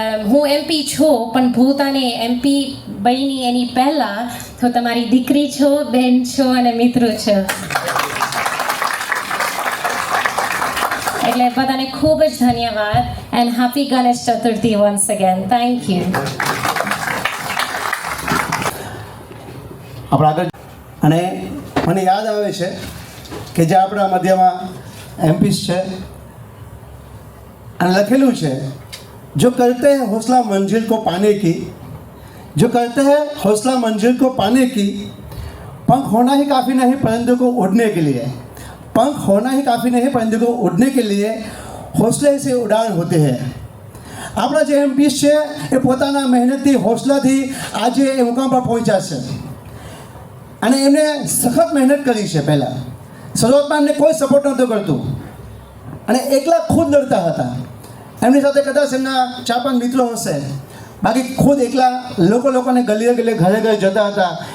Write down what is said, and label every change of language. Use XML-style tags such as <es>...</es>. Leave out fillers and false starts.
<gu>હું MP છું, પણ ભૂતાની MP બની એની પહેલાં તો તમારી દીકરી છો, બેન છો અને મિત્રો છો. એટલે બધાને ખૂબ જ ધન્યવાદ</gu> <en>And happy Ganesh Chaturthi once again. Thank you.</en> <gu>આપણે આગળ અને મને યાદ આવે છે કે જે આપણા મધ્યમાં MPs છે અને લખેલું છે,</gu> <hi>જો કરતે हैं हौसला मंजिल को पाने की, जो करते हैं हौसला मंजिल को पाने की, पंख होना ही काफ़ी नहीं परिंदों को उड़ने के लिए, पंख होना ही काफ़ी नहीं परिंदों को उड़ने के लिए हौसले से उड़ान होते हैं.</hi> <gu>આપણા જે MPs છે એ પોતાના મહેનતથી હોસલાથી આજે એ મુકામ પર પહોંચ્યા છે અને એમને સખત મહેનત કરી છે. પહેલાં શરૂઆતમાં એમને કોઈ સપોર્ટ નહોતું કરતું અને એકલા ખુદ લડતા હતા. એમની સાથે કદાચ એમના 4-5 મિત્રો હશે, બાકી ખુદ એકલા લોકોને ગલીએ ગલીએ ઘરે ઘરે જતા હતા.</gu>